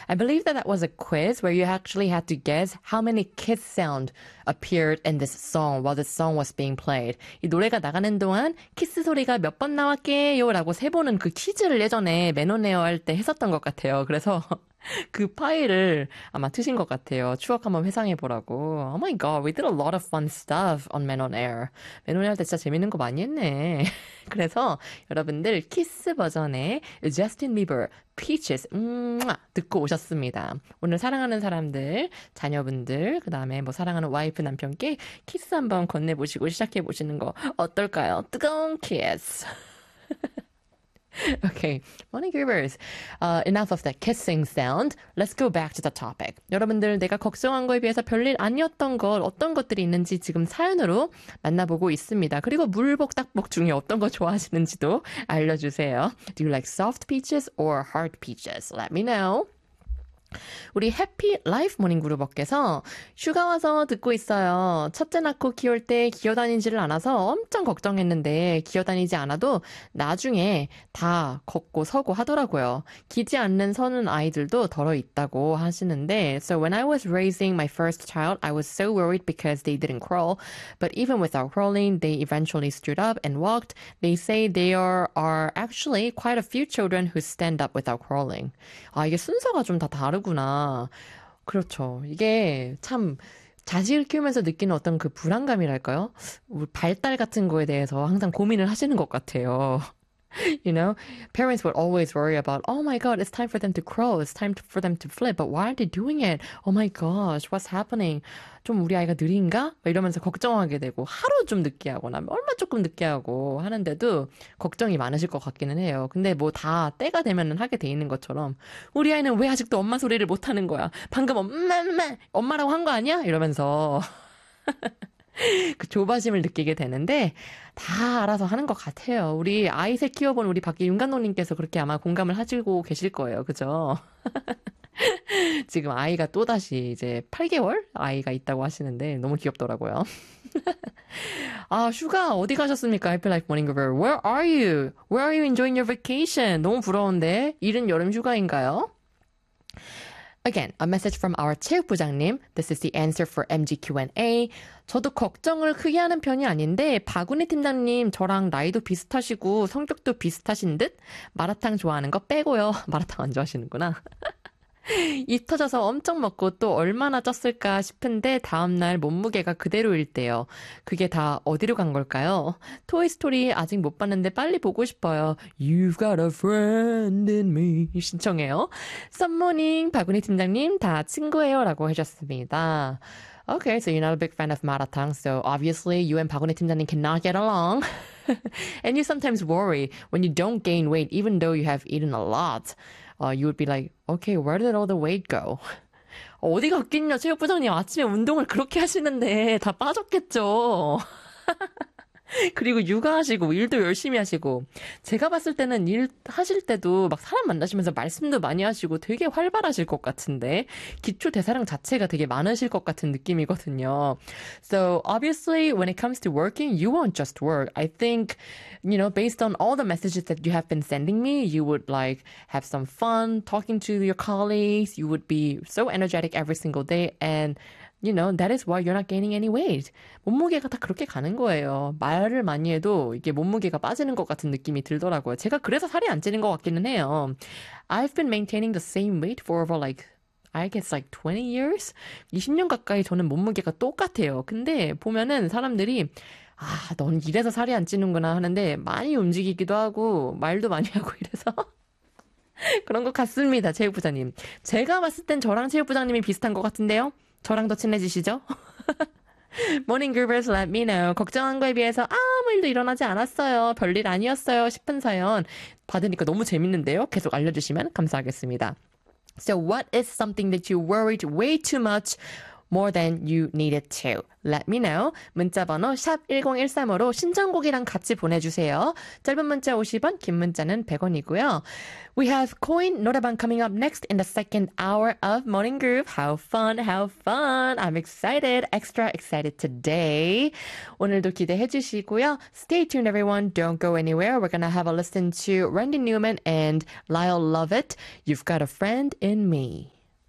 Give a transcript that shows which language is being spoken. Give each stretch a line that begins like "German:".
English: I believe that that was a quiz where you actually had to guess how many kiss sound appeared in this song while the song was being played.
Korean: 이 노래가 나가는 동안 키스 소리가 몇 번 나왔게요? 라고 세보는 그 퀴즈를 예전에 매너네어 할때 했었던 것 같아요. 그래서 그 파일을 아마 트신 것 같아요. 추억 한번 회상해 보라고.
English: Oh my god, we did a lot of fun stuff on Men on Air.
Korean: 매너네어 할 때 진짜 재밌는 거 많이 했네. 그래서 여러분들 키스 버전의 Justin Bieber Peaches 듣고 오셨습니다. 오늘 사랑하는 사람들, 자녀분들, 그 다음에 뭐 사랑하는 와이프 남편께 키스 한번 건네보시고 시작해보시는 거 어떨까요? 뜨거운 키스.
English: Okay, morning viewers. Enough of that kissing sound. Let's go back to the topic.
Korean: 여러분들, 내가 걱정한 거에 비해서 별일 아니었던 것, 어떤 것들이 있는지 지금 사연으로 만나보고 있습니다. 그리고 물복닭복 중에 어떤 거 좋아하시는지도 알려주세요.
English: Do you like soft peaches or hard peaches? Let me know.
Korean: 우리 해피 라이프 모닝 그룹업께서 휴가 와서 듣고 있어요. 첫째 낳고 키울 때 기어다니지를 않아서 엄청 걱정했는데 기어다니지 않아도 나중에 다 걷고 서고 하더라고요. 기지 않는 서는 아이들도 덜어 있다고 하시는데
English: So when I was raising my first child, I was so worried because they didn't crawl. But even without crawling, they eventually stood up and walked. They say there are actually quite a few children who stand up without crawling.
Korean: 아, 이게 순서가 좀 다 다르구나. 그렇죠. 이게 참 자식을 키우면서 느끼는 어떤 그 불안감이랄까요? 발달 같은 거에 대해서 항상 고민을 하시는 것 같아요.
English: You know, parents would always worry about, oh my god, it's time for them to crawl, it's time for them to flip, but why are they doing it? Oh my gosh, what's happening?
Korean: 좀 우리 아이가 느린가? 이러면서 걱정하게 되고 하루 좀 늦게 하거나 얼마 조금 늦게 하고 하는데도 걱정이 많으실 것 같기는 해요. 근데 뭐 다 때가 되면은 하게 돼 있는 것처럼 우리 아이는 왜 아직도 엄마 소리를 못 하는 거야? 방금 엄마, 엄마, 엄마라고 한 거 아니야? 이러면서 그 조바심을 느끼게 되는데 다 알아서 하는 것 같아요. 우리 아이 새 키워본 우리 밖에 윤간호님께서 그렇게 아마 공감을 하시고 계실 거예요. 그죠? 지금 아이가 또다시 이제 8개월 아이가 있다고 하시는데 너무 귀엽더라고요. 아, 슈가 어디 가셨습니까?
English: 해피라이프 모닝그룹. Where are you? Where are you enjoying your vacation?
Korean: 너무 부러운데 이른 여름 휴가인가요?
English: Again, a message from our 체육부장님. This is the answer for MG Q&A.
Korean: 저도 걱정을 크게 하는 편이 아닌데 바구니 팀장님 저랑 나이도 비슷하시고 성격도 비슷하신 듯 마라탕 좋아하는 거 빼고요. 마라탕 안 좋아하시는구나. 입 터져서 엄청 먹고 또 얼마나 쪘을까 싶은데 다음날 몸무게가 그대로일 때요. 그게 다 어디로 간 걸까요? 토이스토리 아직 못 봤는데 빨리 보고 싶어요. You've got a friend in me 신청해요. 썸모닝 바구니 팀장님 다 친구예요 라고 해주셨습니다.
English: Okay, so you're not a big fan of 마라탕, so obviously you and 박원혜 팀장님 cannot get along. And you sometimes worry when you don't gain weight, even though you have eaten a lot. You would be like, okay, where did all the weight go?
Korean: 어디 갔겠냐, 체육부장님. 아침에 운동을 그렇게 하시는데 다 빠졌겠죠. 그리고 육아하시고 일도 열심히 하시고 제가 봤을 때는 일 하실 때도 막 사람 만나시면서 말씀도 많이 하시고 되게 활발하실 것 같은데 기초 대사량 자체가 되게 많으실 것 같은 느낌이거든요.
English: So obviously when it comes to working, you won't just work. I think, you know, based on all the messages that you have been sending me, you would like have some fun talking to your colleagues. You would be so energetic every single day and You know, that is why you're not gaining any weight.
Korean: 몸무게가 다 그렇게 가는 거예요. 말을 많이 해도 이게 몸무게가 빠지는 것 같은 느낌이 들더라고요. 제가 그래서 살이 안 찌는 것 같기는 해요.
English: I've been maintaining the same weight for over like, I guess like 20 years?
Korean: 20년 가까이 저는 몸무게가 똑같아요. 근데 보면은 사람들이 아, 넌 이래서 살이 안 찌는구나 하는데 많이 움직이기도 하고 말도 많이 하고 이래서 그런 것 같습니다, 체육부장님. 제가 봤을 땐 저랑 체육부장님이 비슷한 것 같은데요. 저랑도 친해지시죠?
English: Morning groupers, let me know.
Korean: 걱정한 거에 비해서 아무 일도 일어나지 않았어요. 별일 아니었어요 싶은 사연 받으니까 너무 재밌는데요. 계속 알려주시면 감사하겠습니다.
English: So what is something that you worried way too much more than you needed to? Let me know.
Korean: 문자번호 샵 1013으로 신청곡이랑 같이 보내주세요. 짧은 문자 50원, 긴 문자는 100원이고요.
English: We have Coin 노래방 coming up next in the second hour of Morning Groove. How fun, how fun. I'm excited, extra excited today.
Korean: 오늘도 기대해 주시고요.
English: Stay tuned, everyone. Don't go anywhere. We're going to have a listen to Randy Newman and Lyle Lovett. You've got a friend in me.